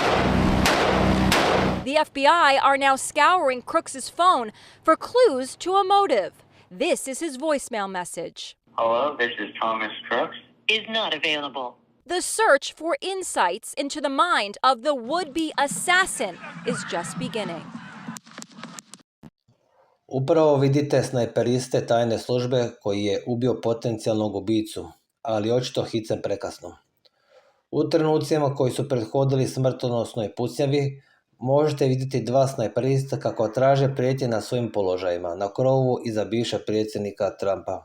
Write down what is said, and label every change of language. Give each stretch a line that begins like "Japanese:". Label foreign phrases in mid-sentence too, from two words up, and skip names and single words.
English: The FBI are now scouring Crooks' phone for clues to a motive. This is his voicemail message. Hello, this is Thomas Crooks. Is not available. The search for insights into the mind of the would-be assassin is just beginning.
Bosnian: Upravo vidite snajperiste tajne službe koji je ubio potencijalnog ubicu, ali očito hicem prekasno. U trenucima koji su prethodili smrtonosnoj pucnjavi, možete vidjeti dva snajperista kako traže prijetnje na svojim položajima, na krovu iza bivšeg predsjednika Trumpa.